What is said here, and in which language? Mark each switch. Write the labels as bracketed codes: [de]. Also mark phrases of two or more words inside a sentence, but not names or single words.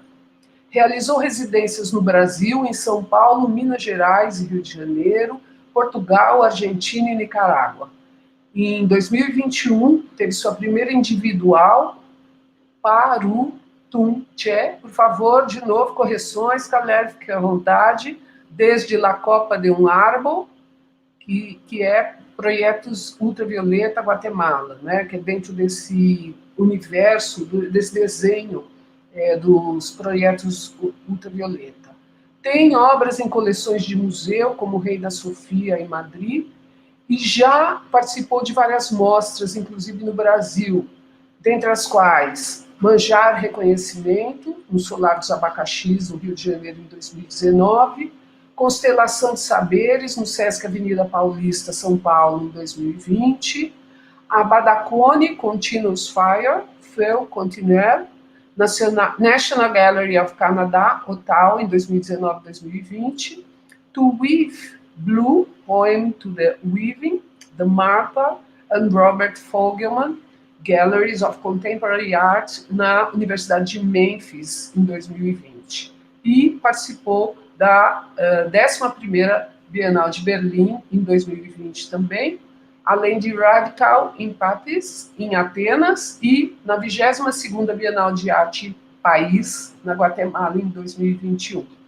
[pt] Realizou residências no Brasil, em São Paulo, Minas Gerais e Rio de Janeiro, Portugal, Argentina e Nicarágua. Em 2021, teve sua primeira individual, Paru Tum Tche. Por favor, de novo, correções, Caler, fique à vontade. Desde La Copa de um Árbol, que é Projetos Ultravioleta Guatemala, né, que é dentro desse universo, desse desenho dos projetos Ultravioleta. Tem obras em coleções de museu, como o Rei da Sofia, em Madrid, e já participou de várias mostras, inclusive no Brasil, dentre as quais Manjar Reconhecimento, no Solar dos Abacaxis, no Rio de Janeiro, em 2019, Constelação de Saberes, no Sesc Avenida Paulista, São Paulo, em 2020, a Badacone Continuous Fire, Feu Continuer, National Gallery of Canada, Ottawa, em 2019-2020, To Weave Blue, Poem to the Weaving, The Marpa and Robert Fogelman, Galleries of Contemporary Art na Universidade de Memphis, em 2020. E participou da 11ª Bienal de Berlim, em 2020 também, além de Radical Empathies, em Atenas, e na 22ª Bienal de Arte País, na Guatemala, em 2021.